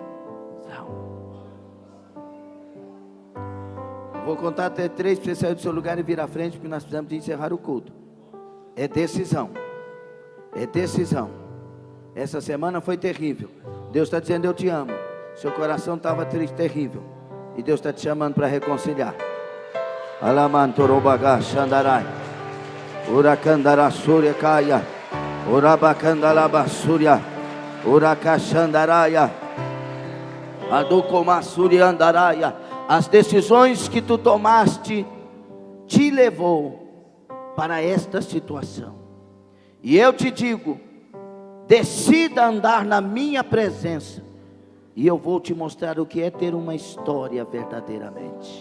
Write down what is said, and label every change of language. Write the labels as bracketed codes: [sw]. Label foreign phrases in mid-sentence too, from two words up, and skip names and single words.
[pt] Vou contar até 3 para você sair do seu lugar e vir à frente, porque nós precisamos de encerrar o culto. É decisão. É decisão. Essa semana foi terrível. Deus está dizendo: eu te amo. Seu coração estava triste, terrível, e Deus está te chamando para reconciliar. Alamantorobaga Xandarai, Uracandara Surya Kaya, Urabacandalaba Surya, Uracachandaraia, Adukoma Surya Andaraia. As decisões que tu tomaste te levou para esta situação. E eu te digo: decida andar na minha presença, e eu vou te mostrar o que é ter uma história verdadeiramente.